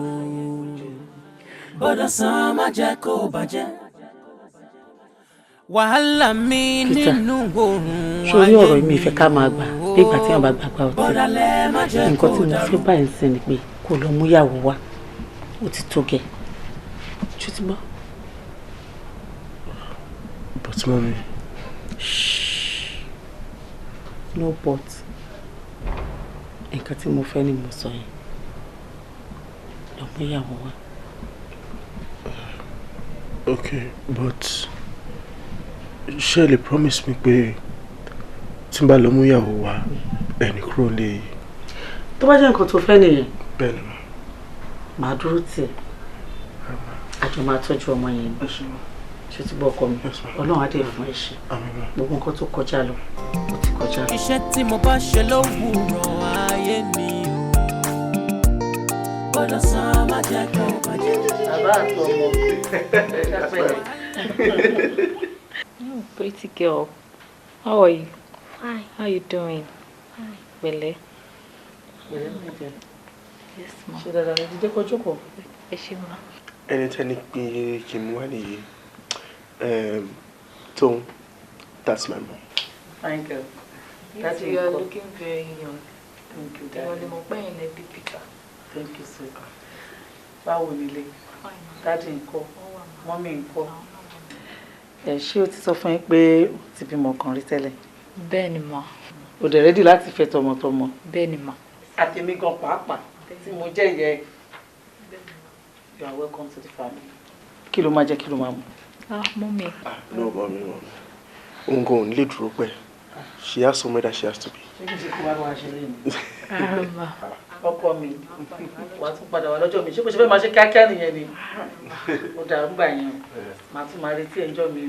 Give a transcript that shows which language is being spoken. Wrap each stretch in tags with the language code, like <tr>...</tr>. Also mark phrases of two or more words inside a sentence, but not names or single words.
<yo>Bọ́dọ̀ sàn má jẹ́ kó bàjẹ́. Wàhálà mi nínú oòrùn ayé mi o. Sórí ọ̀rọ̀ mi ìfẹ́ ká máa gbà bí ìgbà tí wọ́n bá gbàgbà ọtí. Nǹkan tí mo fẹ́ báyìí ń sìn ni pé kó lọ mú yàwó wá. Ó ti tó gẹ̀. Ṣé ti gbọ́?</yo> <en>But mommy. No but</en> <yo>nǹkan tí mo fẹ́ ni mo sọ yẹn lọ mú ìyàwó wa. Okay, but ṣé lè</yo> <en>promise me</en> <yo>pé tí n bá lọ mú ìyàwó wa ẹni kúrò lè. tó bá jẹ́ nǹkan tó fẹ́ nìyẹn. bẹ́ẹ̀ ni màá dúró tì ẹ́ àjọ máa tọ́jú ọmọ yẹn ni ṣe ti bọ́ ọkọ mi ọlọ́run á dé fún ẹ ṣe gbogbo nǹkan tó kọjá lọ ó ti kọjá. iṣẹ́ tí mo bá ṣe lówùúrọ̀ ayé mi ò gbọ́dọ̀ san má jẹ́ kó bàjẹ́. bàbá àti ọmọ</yo> <en>Pretty girl, how are you? Fine. How are you doing? Fine. Bele. Yes,</en> <yo>ma. Ṣé dáadáa ni dídé kó jókòó? Ẹ ṣé ma. Ẹni tẹ́ni pé kí n mú wá nìyí.</yo> <en>Tom, that's my mom. Fine girl. Yes, you are looking very young. Thank you, Daddy. Daddy. You are the big picture. Thank you,</en> <yo>sir. Báwo nílé? Daddy ńkọ́? Mommy ńkọ́? Ṣé o ti sọ fún yín pé o ti bímọ kan rí tẹ́lẹ̀? Bẹ́ẹ̀ni ma. O dẹ̀ ready láti fẹ́ tọmọtọmọ? Bẹ́ẹ̀ni ma. Àtèmi gan pàápàá tí mo jẹ́ ìyá ẹ̀.</yo> <en>You are welcome to the family.</en> <yo>Kí ló máa jẹ, kí ló máa mu? Mommy.</yo> <en>No, mommy.</en> <yo>Òun kò ní lè dúró pẹ́.</yo> <en>She has somewhere that she has to be.</en> <yo>Ṣé kí n ṣe kó wá wá ṣe lẹ́yìn? Ọkọ mi, wàá tún padà wá lọ́jọ́ mi. Ṣé kò ṣe fẹ́ máa ṣe kíákíá nìyẹn ni? Ó dàrú gbà yẹn o. Màá tún máa retí ẹjọ́ mi o.</yo>